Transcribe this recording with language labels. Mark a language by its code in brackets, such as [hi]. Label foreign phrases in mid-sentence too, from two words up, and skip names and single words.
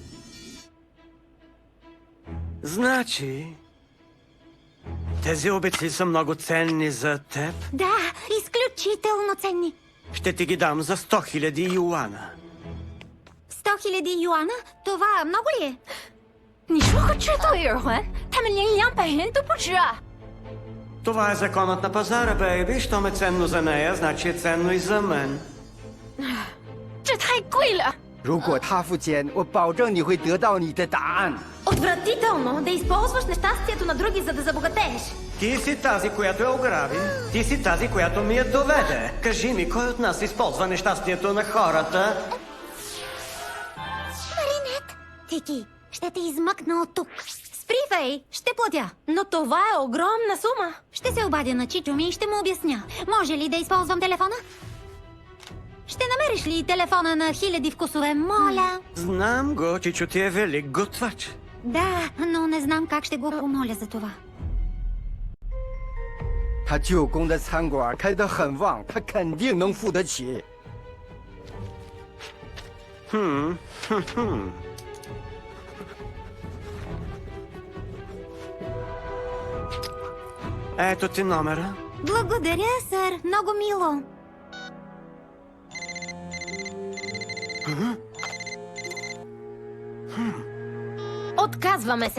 [bg] Значи, тези обеци са много ценни за теб. Да, изключително ценни. Ще ти ги дам за 100 000 юана. 100 000 юана? Това много ли е? [zh] 你说和制造业有关？他们连200元都不值啊！ [bg] Това е законът на пазара, бейби. Щом е ценно за нея, значи е ценно и за мен. [zh] 这太贵了。如果他付钱，我保证你会得到你的答案。 [bg] Отвратително да използваш нещастието на други, за да забогатееш. Ти си тази, която я ограби. Ти си тази, която ми я доведе. Кажи ми, кой от нас използва нещастието на хората? Маринет! Тики, ще те измъкна от тук. Спри, Фей, ще платя. Но това е огромна сума. Ще се обадя на чичо ми и ще му обясня. Може ли да използвам телефона? Ще намериш ли телефона на хиляди вкусове, моля? Знам го, чичо ти е велик готвач. Да, но не знам как ще го помоля за това. [zh] 他舅公的餐馆开得很旺，他肯定能付得起。 [bg] Ето ти номера. Благодаря, сър. Много мило. Отказваме се.